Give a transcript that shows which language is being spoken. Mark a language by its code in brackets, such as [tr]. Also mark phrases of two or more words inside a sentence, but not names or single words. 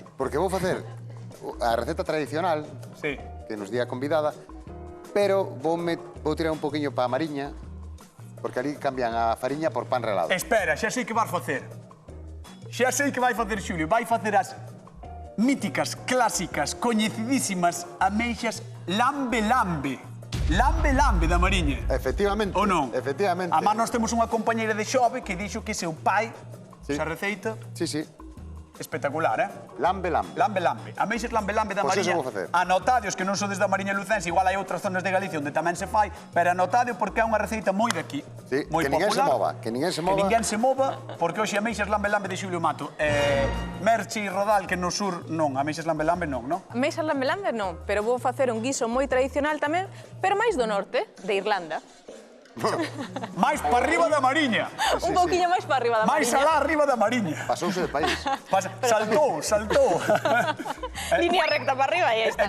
[gl] Porque vou facer a receta tradicional, Sí. que nos di a convidada, pero vou tirar un poquinho para a mariña, porque ali cambian a fariña por pan relado. Espera, xa sei que vas facer. Xa sei que vai facer, Xulio. Vai facer as míticas, clásicas, coñecidísimas ameixas lambe-lambe. Lambe-lambe da mariña. Efectivamente. Ou non? Efectivamente. Además, nós temos unha compañeira de xove que dixo que seu pai, esa receita, Sí. espectacular, eh? Lambe-lambe. Lambe-lambe. Ameixas lambe-lambe da Pois mariña. eso vou facer. Anotadios, que non sodes da mariña lucense, igual hai outras zonas de Galicia onde tamén se fai, pero anotadio porque é unha receita moi daqui. Sí, moi que ninguén se popular. mova, que ninguén se mova. Que ninguén se mova, porque hoxe ameixas lambe-lambe de Xulio Mato. Merche e Rodal, que no sur non, ameixas lambe-lambe non, non? Meixas lambe-lambe non, pero vou facer un guiso moi tradicional tamén, pero máis do norte, de Irlanda. máis para arriba da mariña. Un pouquiño máis para arriba da Máis mariña. alá arriba da mariña. Pasouse de país. Saltou. Línea recta para arriba e E